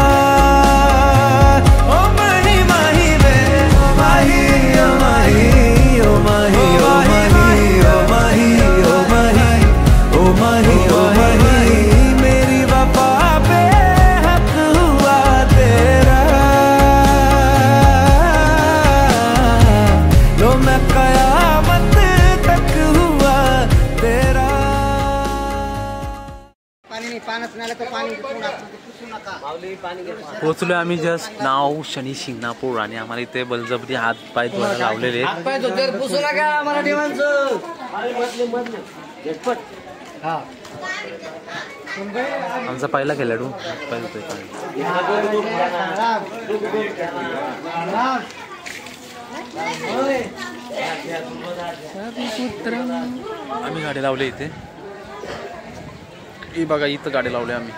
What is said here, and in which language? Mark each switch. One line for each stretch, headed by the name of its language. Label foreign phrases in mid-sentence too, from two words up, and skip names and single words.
Hindi: ओ माही माही वे ओ माही ओ माही ओ माही ओ माही ओ माही ओ माही ओ माही ओ माही, मेरी वफा पे हक हुआ तेरा। लो मैं कयामत तक हुआ तेरा।
Marathi: पोहोचलोय आम्ही
English: just now
Marathi: शनी शिंगणापूर आणि आम्हाला इथे बलजबरी हात पाय धुवायला लावलेले आहेत। आमचा पहिला खेळाडू आम्ही गाडी लावली इथे, ही बघा इथं गाडी लावली आम्ही।